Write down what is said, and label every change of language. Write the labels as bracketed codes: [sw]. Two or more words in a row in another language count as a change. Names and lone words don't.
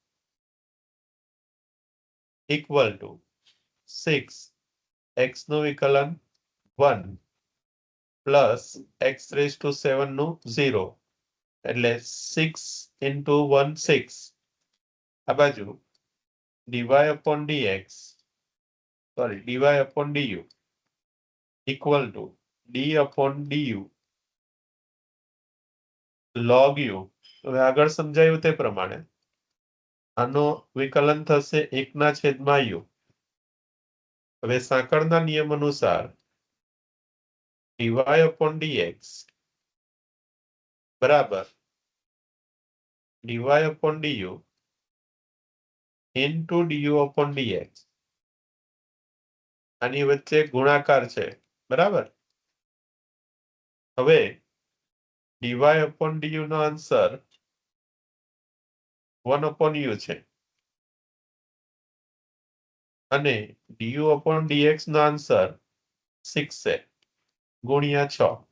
[en] equal to 6 x [gu] નું વિકલન [en] 1 plus x raise to 7 નું 0 એટલે 6 into 1 6 [gu] આ બાજુ [en] dy upon dx sorry dy upon du equal to d upon du log u [gu] હવે આગળ સમજાયું તે પ્રમાણે આનો વિકલન થશે 1 ના છેદમાં u હવે સાંકળના નિયમ અનુસાર [en] dy upon dx બરાબર dy upon du into du upon dx [gu] આની વચ્ચે ગુણાકાર છે બરાબર હવે [en] dy upon du [gu] નો આન્સર [en] 1 upon u [gu] છે અને [en] du upon dx [gu] નો આન્સર 6 છે ગુણ્યા 6